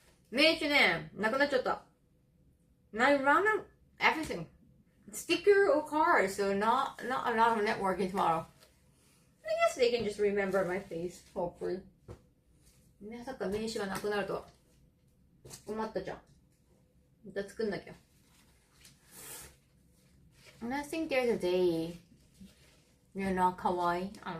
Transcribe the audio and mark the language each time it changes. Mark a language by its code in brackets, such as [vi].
[ja] 名刺ね、なくなっちゃった。 [en] I run out of everything. Sticker or cards, so not a lot of networking tomorrow. I guess they can just remember my face, hopefully. [ja] まさか名刺がなくなるとは困ったじゃん。また作んなきゃ。 [en] And I think there's a day you're not kawaii.